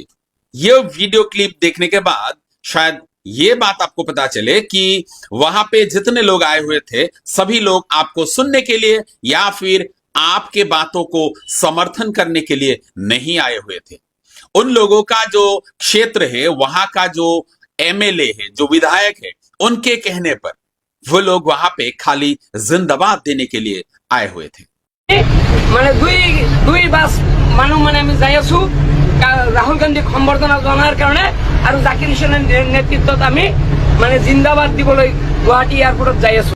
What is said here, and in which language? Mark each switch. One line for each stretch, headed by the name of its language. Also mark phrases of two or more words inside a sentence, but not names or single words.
Hindi: यह वीडियो क्लिप देखने के बाद शायद ये बात आपको पता चले कि वहां पे जितने लोग आए हुए थे, सभी लोग आपको सुनने के लिए या फिर आपके बातों को समर्थन करने के लिए नहीं आए हुए थे। उन लोगों का जो क्षेत्र है, वहां का जो एमएलए है, जो विधायक है, उनके कहने पर वो लोग वहां पे खाली जिंदाबाद देने के लिए आए हुए थे।
Assamese: মানে দুই বাস মানুহ মানে আমি যাই আছো রাহুল গান্ধী সম্বৰ্ধনা জনাৰ কাৰণে আৰু জাকিৰ হুছেইনৰ নেতৃত্বত আমি মানে জিন্দাবাদ দিবলৈ গুৱাহাটী এয়াৰপোৰ্টত যাই আছো।